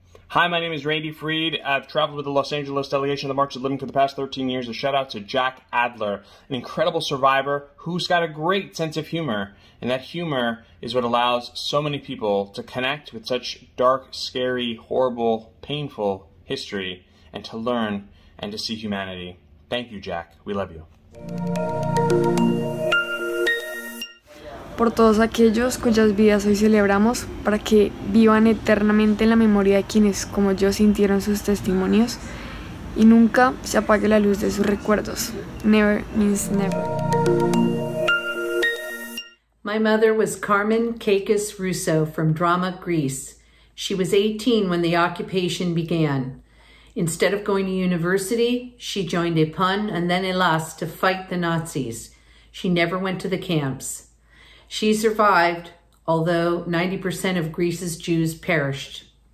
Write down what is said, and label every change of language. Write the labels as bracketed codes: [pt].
[en] Hi, my name is Randy Freed. I've traveled with the Los Angeles delegation of the March of the Living for the past 13 years. A shout out to Jack Adler, an incredible survivor who's got a great sense of humor. And that humor is what allows so many people to connect with such dark, scary, horrible, painful history and to learn and to see humanity. Thank you, Jack. We love you. [es] Por todos aquellos cuyas vidas hoy celebramos, para que vivan eternamente en la memoria de quienes, como yo, sintieron sus testimonios y nunca se apague la luz de sus recuerdos. [en] Never means never. My mother was Carmen Kakis Russo from Drama, Greece. She was 18 when the occupation began. Instead of going to university, she joined EPUN and then ELAS to fight the Nazis. She never went to the camps. She survived, although 90% of Greece's Jews perished.